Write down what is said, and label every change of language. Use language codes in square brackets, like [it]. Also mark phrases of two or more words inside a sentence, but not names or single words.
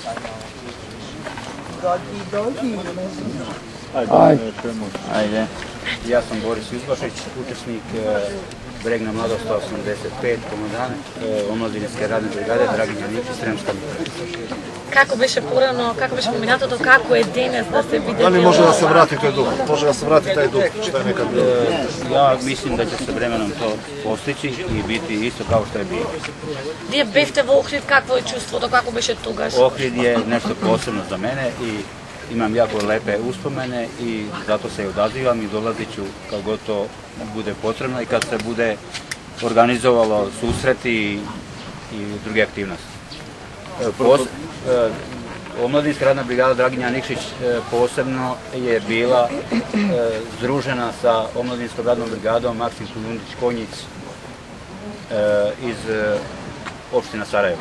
[sr] 2014 Ajde. Ja sam Boris Izbašić, učesnik Bregna mladost 185, komandant omladinske radne brigade Draginja Nikšić, Sremska Mitrovica. [mk] Kako беше порано, како беше поминатото, како е денес да се види? Дали може да се врати тој дух? Може да се врати тај дух, што е [sr] некад било? Ja mislim da će se vremenom to postići i biti isto kao što je bilo. [mk] Вие бевте во Охрид, какво е чувството, како беше тогаш? [sr] Ohrid je nešto posebno za mene i imam jako lepe uspomene i zato se i odazivam i dolazit ću kad god to bude potrebno i kad se bude organizovalo susreti i druge aktivnosti. Omladinska radna brigada Draginja Nikšić posebno je bila združena sa omladinskom radnom brigadom Maksim Kujundić-Konjic iz opština Sarajevo.